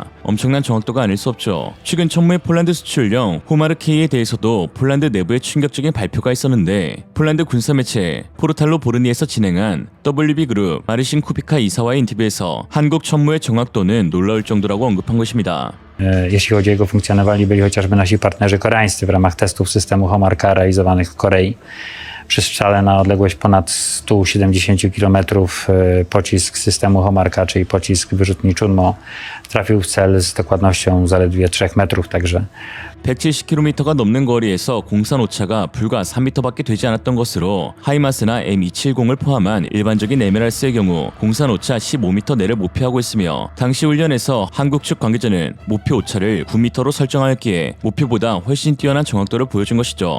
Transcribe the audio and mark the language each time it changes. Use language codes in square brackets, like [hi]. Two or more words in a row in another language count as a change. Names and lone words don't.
[ko] 엄청난 정확도가 아닐 수 없죠. 최근 천무의 폴란드 수출령 호마르 K에 대해서도 폴란드 내부에 충격적인 발표가 있었는데 폴란드 군사매체 포르탈로 보르니에서 진행한 WB그룹 마르신 쿠비카 이사와의 인터뷰에서 한국 천무의 정확도는 놀라울 정도라고 언급한 것입니다. [pl] Jeśli chodzi o jego funkcjonowanie, byli chociażby nasi partnerzy koreańscy w ramach testów systemu Homarka realizowanych w Korei. Przy strzale na odległość ponad 170 km pocisk systemu Homarka, czyli pocisk wyrzutni Chunmo, trafił w cel z dokładnością zaledwie 3 metrów, także [ko] 170km가 넘는 거리에서 공산 오차가 불과 3m밖에 되지 않았던 것으로 하이마스나 M270을 포함한 일반적인 에메랄스의 경우 공산 오차 15m 내를 목표하고 있으며 당시 훈련에서 한국 측 관계자는 목표 오차를 9m로 설정하였기에 목표보다 훨씬 뛰어난 정확도를 보여준 것이죠.